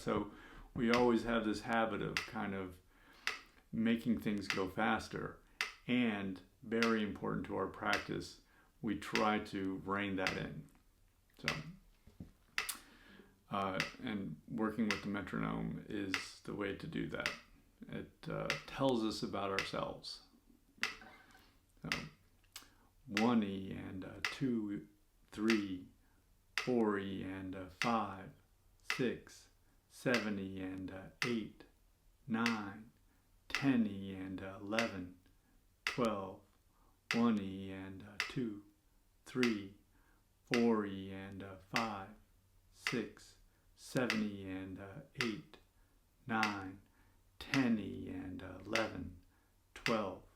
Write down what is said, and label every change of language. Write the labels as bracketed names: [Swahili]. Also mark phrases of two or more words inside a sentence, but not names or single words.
[English] So we always have this habit of kind of making things go faster, and very important to our practice, we try to rein that in. So, and working with the metronome is the way to do that. It tells us about ourselves. So, 1E and 2, 3, 4E and 5, 6, 7E and 8, 9, 10E and 11, 12, 1E and 2, 3, 4E and 5, 6, 7E and 8, 9, 10E and 11, 12.